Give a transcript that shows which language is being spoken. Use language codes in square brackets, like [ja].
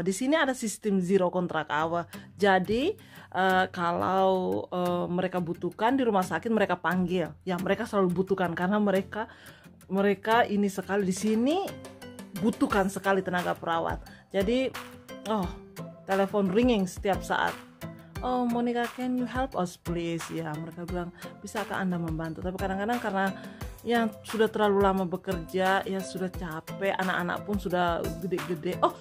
[id] Di sini ada sistem zero kontrak hour. Jadi kalau mereka butuhkan di rumah sakit, mereka panggil. Ya, mereka selalu butuhkan karena mereka ini sekali di sini butuhkan sekali tenaga perawat. Jadi telepon [en] ringing [id] setiap saat. [en] Oh, Monica, can you help us please? [id] Ya, mereka bilang, bisakah Anda membantu? Tapi kadang-kadang karena yang sudah terlalu lama bekerja, ya sudah capek, anak-anak pun sudah gede-gede.